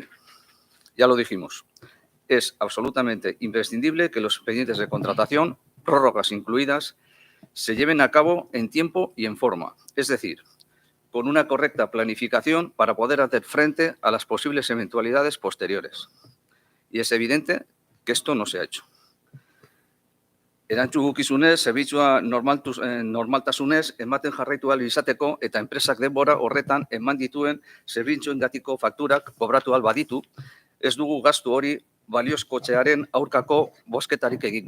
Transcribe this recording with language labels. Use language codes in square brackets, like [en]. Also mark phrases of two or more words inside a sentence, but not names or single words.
[es] Ya lo dijimos, es absolutamente imprescindible que los expedientes de contratación, prórrogas incluidas, se lleven a cabo en tiempo y en forma, es decir, con una correcta planificación para poder hacer frente a las posibles eventualidades posteriores. Y es evidente que esto no se ha hecho. [eu] Erantzukizunez, zerbitzua normaltasunez ematen jarraitu ahal izateko eta enpresak denbora horretan eman dituen zerbitzuengatiko fakturak kobratu ahal baditu, ez dugu gastu hori baliozkotzearen aurkako bozketarik egingo.